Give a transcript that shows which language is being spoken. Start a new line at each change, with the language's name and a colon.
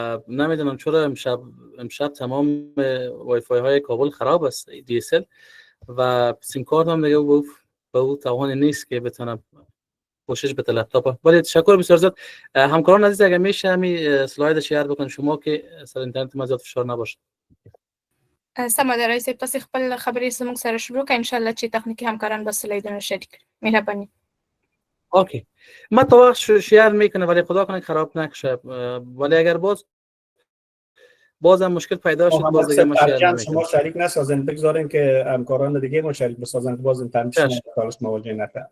Persian: نمیدونم چرا امشب تمام وای فای های کابل خراب است، دی اس ال و سیم کارتم دیگه به او توان نیست که بتونم کوشش به لپتاپ. ولی تشکر بسیار زیاد. همکاران عزیز اگر میشه همین اسلاید شیر بکنید شما که سر اینترنت ما زیاد فشار نباشه.
Pashto: سمه ده رئیس صاحب تاسې خپل خبرې زموږ سره شروع کړئ. انشاءالله چې تخنیکي همکاران به سلایدونه شریک کړي. مهرباني. اوکی.
Persian: من تا وقت شیر میکنه ولی خدا کنه خراب نشه. ولی اگر بازم مشکل پیدا شد باز دیگه ما شیر نمیکنم. شما شریک نسازین، بگذارین که همکاران دیگه ما شریک بسازن که باز تنش کارش مواجه نشه.